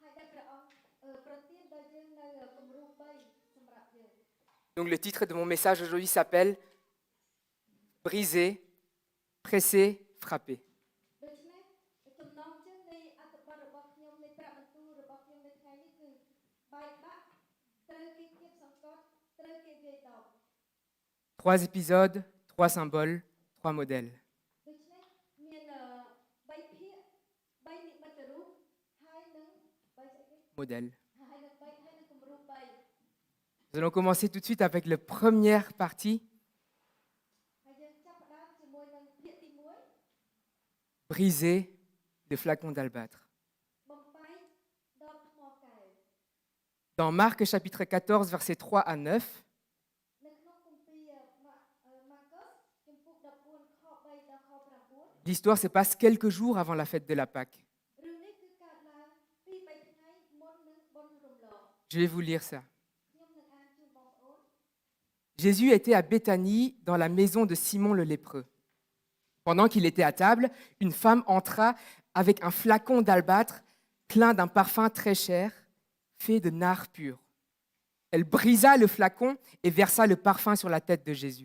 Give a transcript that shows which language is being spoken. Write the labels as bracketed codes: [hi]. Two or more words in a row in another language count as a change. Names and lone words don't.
[fr] Donc le titre de mon message aujourd'hui s'appelle « Briser, presser, frapper ». Trois épisodes, 3 symboles, 3 modèles. [km] 3ភាគ3និមិត្តរូបហើយនឹង modèle. ហើយនឹងគំរូ3 [fr] Nous allons commencer tout de suite avec la première partie, [km] ហើយយើងចាប់ផ្ដើមជាមួយនឹងភាគទី1 [fr] briser le flacon d'albâtre. [km] បំបែកដបថ្មកែវ [fr] Dans Marc chapitre 14, versets 3 à 9, [km] នៅក្នុងគម្ពីរម៉ាកុសជំពូក14ខ3ដល់ខ9 [fr] l'histoire se passe quelques jours avant la fête de la Pâque. [km] រឿងនេះគឺកើតឡើងពី3ថ្ងៃមុននឹងបុណ្យរំលង [fr] Je vais vous lire ça. [km] ខ្ញុំនឹងអានជូនបងប្អូន [fr] Jésus était à Béthanie, dans la maison de Simon le lépreux. Pendant qu'il était à table, une femme entra avec un flacon d'albâtre plein d'un parfum très cher, fait de nard pur. Elle brisa le flacon et versa le parfum sur la tête de Jésus.